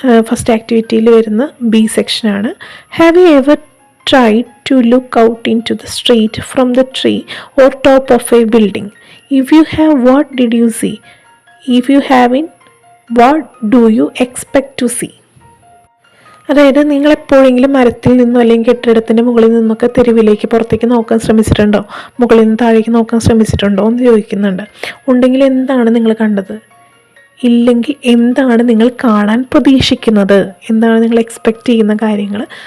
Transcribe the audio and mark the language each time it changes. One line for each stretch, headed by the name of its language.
Malayalam: First ആക്ടിവിറ്റിയിൽ വരുന്ന B സെക്ഷനാണ്.
English: Have you ever tried to look out into the street from the tree or top of a building? If you have, what did you see? If you haven't, what do you expect to see?
Malayalam: അതായത് നിങ്ങൾ എപ്പോഴെങ്കിലും മരത്തിൽ നിന്നോ അല്ലെങ്കിൽ കെട്ടിടത്തിൻ്റെ മുകളിൽ നിന്നൊക്കെ തെരുവിലേക്ക് പുറത്തേക്ക് നോക്കാൻ ശ്രമിച്ചിട്ടുണ്ടോ? മുകളിൽ നിന്ന് താഴേക്ക് നോക്കാൻ ശ്രമിച്ചിട്ടുണ്ടോ എന്ന് ചോദിക്കുന്നുണ്ട്. ഉണ്ടെങ്കിൽ എന്താണ് നിങ്ങൾ കണ്ടത്? ഇല്ലെങ്കിൽ എന്താണ് നിങ്ങൾ കാണാൻ പ്രതീക്ഷിക്കുന്നത്? എന്താണ് നിങ്ങൾ എക്സ്പെക്റ്റ് ചെയ്യുന്ന കാര്യങ്ങൾ?